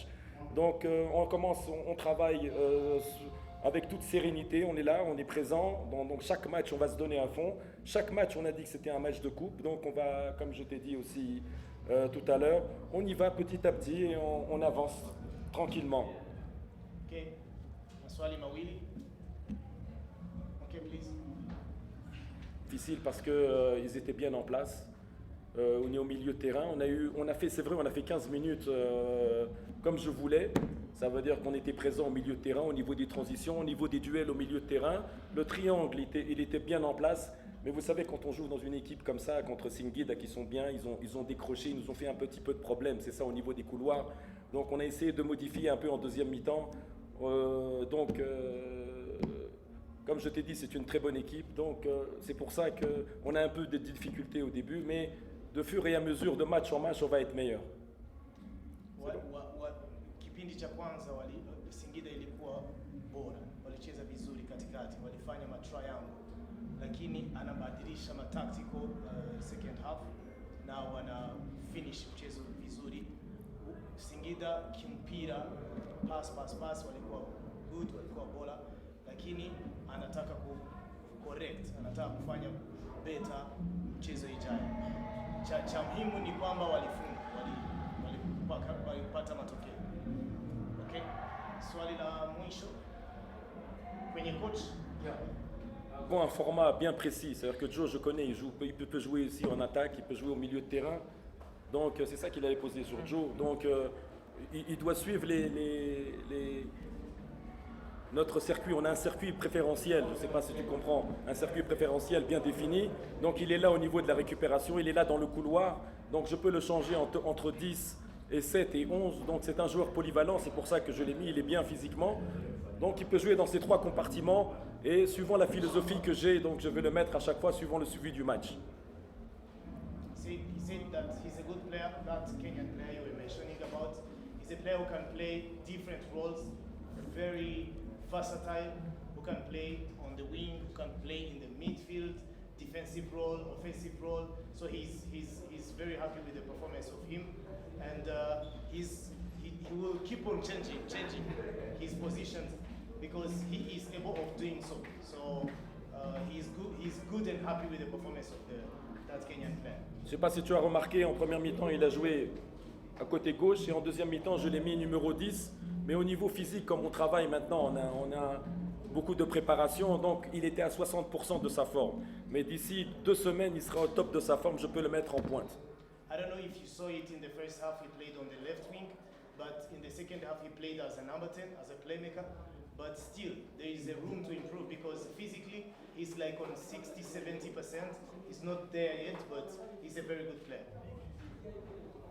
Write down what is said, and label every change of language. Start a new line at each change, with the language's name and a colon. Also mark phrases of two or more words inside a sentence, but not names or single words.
French: Donc on travaille avec toute sérénité, on est là, on est présent. Donc chaque match, on va se donner à fond. Chaque match, on a dit que c'était un match de coupe. Donc on va, comme je t'ai dit aussi tout à l'heure, on y va petit à petit et on avance tranquillement.
Swahili: Ok, maswali mawili.
English: Ok, please.
French: Difficile parce que ils étaient bien en place. On est au milieu de terrain. C'est vrai, on a fait 15 minutes comme je voulais. Ça veut dire qu'on était présent au milieu de terrain, au niveau des transitions, au niveau des duels au milieu de terrain. Le triangle, il était bien en place. Mais vous savez, quand on joue dans une équipe comme ça, contre Singida, qui sont bien, ils ont décroché, ils nous ont fait un petit peu de problème. C'est ça au niveau des couloirs. Donc on a essayé de modifier un peu en deuxième mi-temps. Comme je t'ai dit, c'est une très bonne équipe. Donc c'est pour ça qu'on a un peu de difficultés au début. Mais de fur et à mesure, de match en match, on va être meilleur.
Swahili: Kipindi cha kwanza Singida ilikuwa bora, walicheza vizuri katikati, walifanya matriangle, lakini anabadilisha
English: tactical second half
Swahili: na wana finish mchezo vizuri. Singida kimpira, pass walikuwa good, walikuwa bora, lakini anataka correct, anataka kufanya better mchezo ijayo. Cha muhimu ni kwamba walipata matokeo. Okay. Swali la mwisho kwenye coach.
French: Bon, un format bien précis, c'est-à-dire que Joe, je connais, il peut jouer aussi en attaque, il peut jouer au milieu de terrain. Donc c'est ça qu'il avait posé sur Joe. Donc il doit suivre notre circuit. On a un circuit préférentiel, je ne sais pas si tu comprends, un circuit préférentiel bien défini. Donc il est là au niveau de la récupération, il est là dans le couloir. Donc je peux le changer entre 10 et 7 et 11. Donc c'est un joueur polyvalent, c'est pour ça que je l'ai mis, il est bien physiquement. Donc il peut jouer dans ces trois compartiments et suivant la philosophie que j'ai, donc je vais le mettre à chaque fois suivant le suivi du match.
English: He said that he's a good player, that Kenyan player you were mentioning about. He's a player who can play different roles, very versatile, who can play on the wing, who can play in the midfield, defensive role, offensive role. So he's very happy with the performance of him, and he will keep on changing his positions because he is able of doing so. So he's good and happy with the performance of that Kenyan player.
French: Je ne sais pas si tu as remarqué, en première mi-temps, il a joué à côté gauche et en deuxième mi-temps, je l'ai mis numéro 10. Mais au niveau physique, comme on travaille maintenant, on a beaucoup de préparation, donc il était à 60% de sa forme. Mais d'ici 2 semaines, il sera au top de sa forme, je peux le mettre en pointe.
English: I don't know if you saw it in the first half, he played on the left wing, but in the second half he played as a number 10, as a playmaker. But still, there is a room to improve because physically he's like on 60-70%. He's not there yet, but he's a very good player.